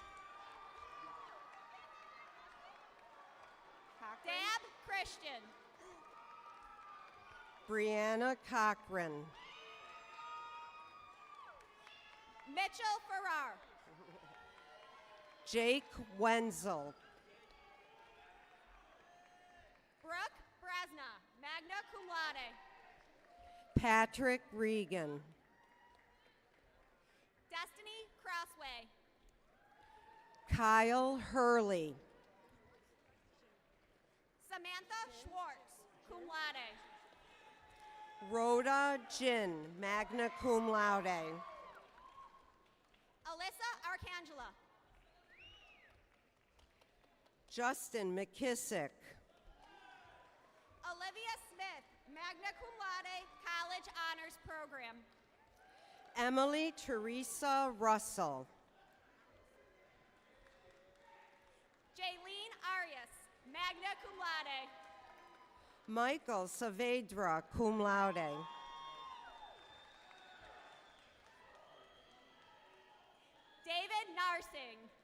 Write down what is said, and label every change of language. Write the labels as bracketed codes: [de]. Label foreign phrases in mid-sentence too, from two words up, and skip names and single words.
[en] Dab Christian. Brianna Cochran. Mitchell Farrar. Jake Wenzel. Brooke Brasna, [la] magna cum laude. [en] Patrick Regan. Destiny Crossway. Kyle Hurley. Samantha Schwartz, [la] cum laude. [en] Rhoda Jin, [la] magna cum laude. [en] Alyssa Arcangela. Justin McKissick. Olivia Smith, [la] magna cum laude, [en] college honors program. Emily Teresa Russell. Jaylene Arias, [la] magna cum laude. [en] Michael Saavedra, [la] cum laude. [en] David Narsing.